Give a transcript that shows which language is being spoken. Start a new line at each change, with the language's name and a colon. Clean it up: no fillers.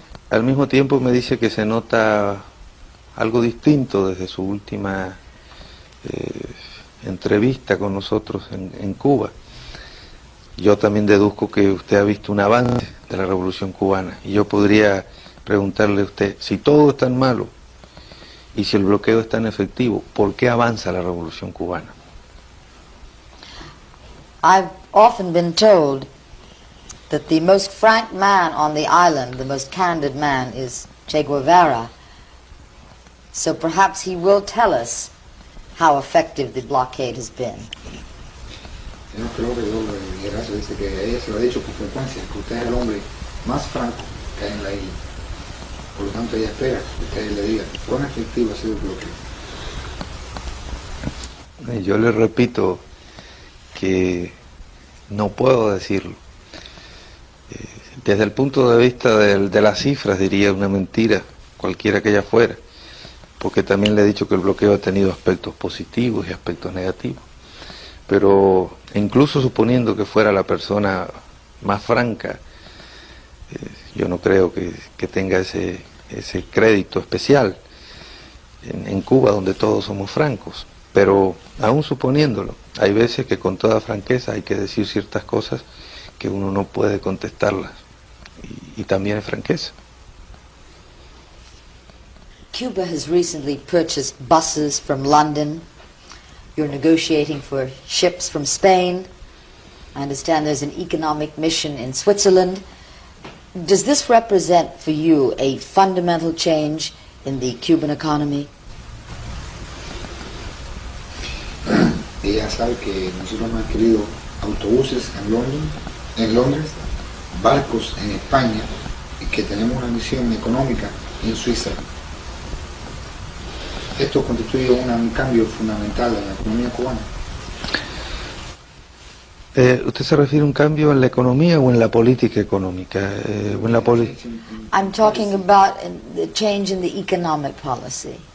Spanish: Al mismo tiempo me dice que se nota algo distinto desde su última entrevista con nosotros en Cuba. Yo también deduzco que usted ha visto un avance de la Revolución Cubana y yo podría preguntarle a usted, si todo es tan malo y si el bloqueo es tan efectivo, ¿por qué avanza la Revolución Cubana?
English: I've often been told that the most frank man on the island, the most candid man, is Che Guevara. So perhaps he will tell us how effective the blockade has been.
Spanish: Yo creo que yo le Ignacio dice que ella se lo ha dicho con frecuencia, que usted es el hombre más franco que hay en la isla. Por lo tanto, ella espera que usted le diga cuán efectivo ha sido el bloqueo. Yo le repito que no puedo decirlo. Desde el punto de vista de las cifras diría una mentira, cualquiera que ella fuera, porque también le he dicho que el bloqueo ha tenido aspectos positivos y aspectos negativos. Pero incluso suponiendo que fuera la persona más franca, yo no creo que tenga ese crédito especial en Cuba, donde todos somos francos. Pero aún suponiéndolo, hay veces que con toda franqueza hay que decir ciertas cosas que uno no puede contestarlas, y también es franqueza.
English: Cuba has recently purchased buses from London. You're negotiating for ships from Spain. I understand there's an economic mission in Switzerland. Does this represent for you a fundamental change in the Cuban economy?
Spanish: Ella sabe que nosotros hemos adquirido autobuses en Londres, barcos en España, y que tenemos una misión económica en Suiza. Esto constituye un cambio fundamental en la economía cubana. ¿Usted se refiere a un cambio en la economía o en la política económica? O en la
English: I'm talking about the change in the economic policy.